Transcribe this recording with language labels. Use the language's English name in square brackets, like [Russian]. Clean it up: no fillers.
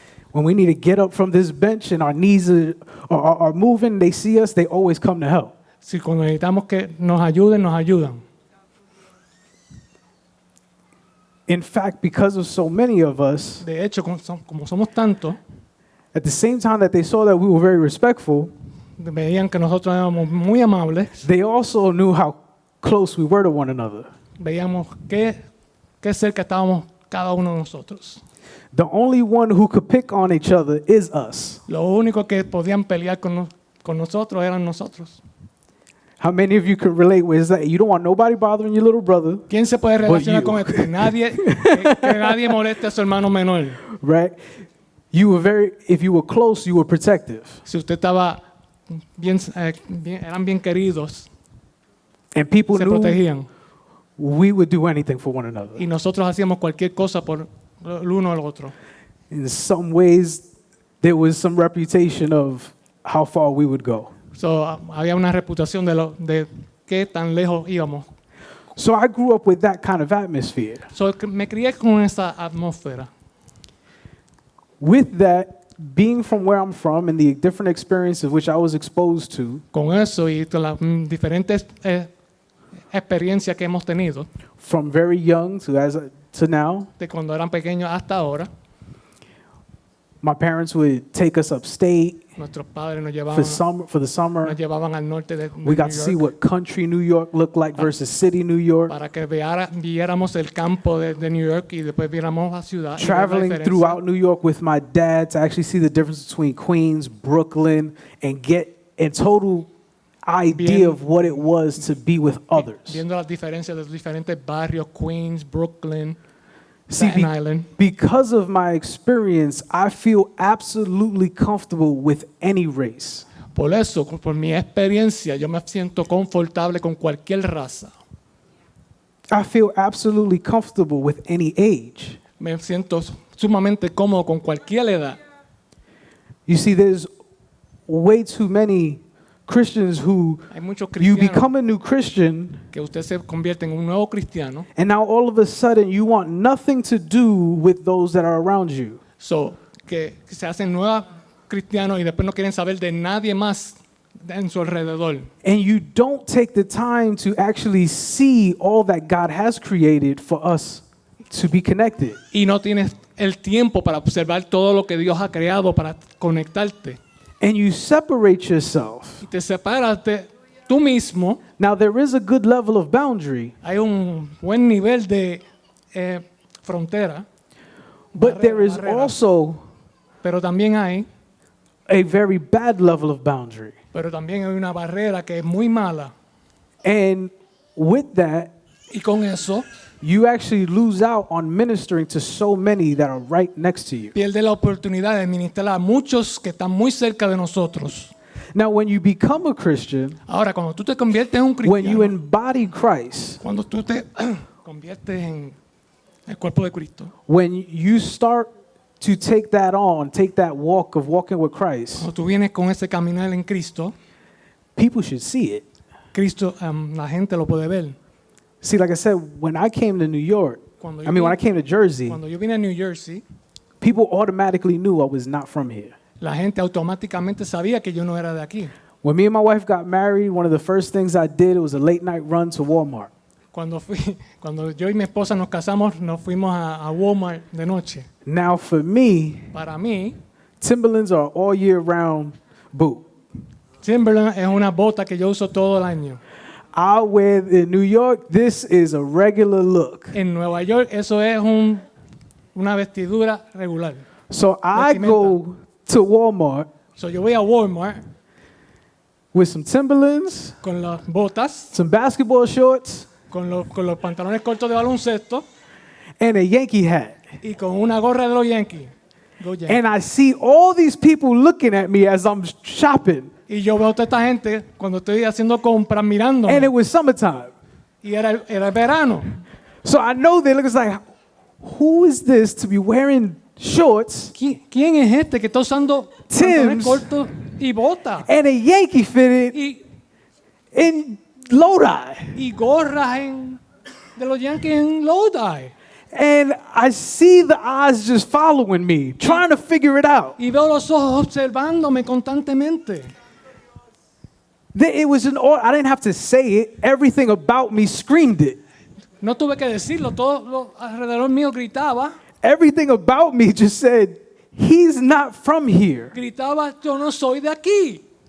[English] When we need to get up from this bench and our knees are moving, they see us, they always come to help. [Spanish] Si cuando necesitamos que nos ayuden, nos ayudan. [English] In fact, because of so many of us, [Spanish] De hecho, como somos tantos, [English] at the same time that they saw that we were very respectful, [Spanish] veían que nosotros éramos muy amables, [English] they also knew how close we were to one another. [Spanish] veíamos qué cerca estábamos cada uno de nosotros. [English] The only one who could pick on each other is us. [Spanish] Lo único que podían pelear con nosotros eran nosotros. [English] How many of you could relate with that? You don't want nobody bothering your little brother, [Spanish] ¿Quién se puede relacionar [English] you. [Spanish] con esto? Que nadie moleste a su hermano menor. [English] right? If you were close, you were protective. [Spanish] Si usted estaba eran bien queridos, [English] And people [Spanish] se [English] knew [Spanish] protegían. [English] we would do anything for one another. [Spanish] Y nosotros hacíamos cualquier cosa por el uno al otro. [English] In some ways, there was some reputation of how far we would go. [Spanish] So, había una reputación de qué tan lejos íbamos. [English] So I grew up with that kind of atmosphere. [Spanish] So, me crié con esa atmósfera. [English] With that, being from where I'm from and the different experiences which I was exposed to, [Spanish] Con eso y con las diferentes experiencias que hemos tenido, [English] from very young to now, [Spanish] de cuando eran pequeños hasta ahora, [English] my parents would take us upstate [Spanish] nuestros padres nos [English] for the summer. [Spanish] nos llevaban al norte de [English] We got New to see York what country New York looked like versus city New York. [Spanish] para que viéramos el campo de New York y después viéramos la ciudad. Y ver la [English] Traveling [Spanish] diferencia. [English] throughout New York with my dad to actually see the difference between Queens, Brooklyn, and get a total idea of what it was to be with others. [Spanish] Viendo las diferencias de los diferentes barrios, Queens, Brooklyn, [English] See, [Spanish] Staten Island. [English] because of my experience, I feel absolutely comfortable with any race. [Spanish] Por eso, por mi experiencia, yo me siento confortable con cualquier raza. [English] I feel absolutely comfortable with any age. [Spanish] Me siento sumamente cómodo con cualquier edad. [English] You see, there's way too many Christians who [Spanish] Hay muchos [English] you [Spanish] cristianos [English] become a new Christian, [Spanish] que usted se convierte en un nuevo cristiano. [English] and now all of a sudden you want nothing to do with those that are around you. [Spanish] So, que se hacen nuevos cristianos y después no quieren saber de nadie más en su alrededor. [English] And you don't take the time to actually see all that God has created for us to be connected. [Spanish] Y no tienes el tiempo para observar todo lo que Dios ha creado para conectarte. [English] And you separate yourself. [Spanish] Y te separas de tú mismo. [English] Now, there is a good level of boundary, [Spanish] Hay un buen nivel de frontera, [English] but there is [Spanish] barrera. [English] also [Spanish] pero también hay [English] boundary. [Spanish] Pero también hay una barrera que es muy mala. [English] And with that, [Spanish] Y con eso [English] you actually lose out on ministering to so many that are right next to you. [Spanish] pierde la oportunidad de ministrar a muchos que están muy cerca de nosotros. [English] Now, when you become a Christian, [Spanish] Ahora, cuando tú te conviertes en un [English] when you [Spanish] cristiano, [English] embody Christ, [Spanish] cuando tú te conviertes en el cuerpo de Cristo, [English] when you start to take that on, take that walk of walking with Christ, [Spanish] cuando tú vienes con ese caminar en Cristo, [English] people should see it. [Spanish] La gente lo puede ver. [English] See, like I said, when I came to New York, [Spanish] Cuando [English] when I came to Jersey, [Spanish] Cuando yo vine a New Jersey, [English] people automatically knew I was not from here. [Spanish] la gente automáticamente sabía que yo no era de aquí. [English] When me and my wife got married, one of the first things I did was a late night run to Walmart. [Spanish] Cuando yo y mi esposa nos casamos, nos fuimos a Walmart de noche. [English] Now, for me, [Spanish] Para mí, [English] Timberlands are all year round boot. [Spanish] Timberland es una bota que yo uso todo el año. [English] I wear in New York, this is a regular look. [Spanish] En Nueva York, eso es una vestidura regular. [English] So I go to Walmart [Spanish] So yo voy a Walmart [English] with some Timberlands, [Spanish] con las botas, [English] some basketball shorts, [Spanish] con los pantalones cortos de baloncesto [English] and a Yankee hat. [Spanish] y con una gorra de los Yankees. [English] Go Yankees. And I see all these people looking at me as I'm shopping. [Spanish] Y yo veo a toda esta gente cuando estoy haciendo compras mirándome. [English] And it was summertime. [Spanish] Y era el verano. [English] So I know they look like, who is this to be wearing shorts [Spanish] ¿Quién es este que está usando pantalones cortos y botas? [English] and a Yankee fitted in Lodi? [Spanish] Y gorras de los Yankees en Lodi. [English] And I see the eyes just following me, trying to figure it out. [Spanish] Y veo los ojos observándome constantemente. [English] It was I didn't have to say it. Everything about me screamed it. [Spanish] No tuve que decirlo, todo lo alrededor mío gritaba. [English] Everything about me just said, he's not from here. [Spanish] Gritaba, yo no soy de aquí.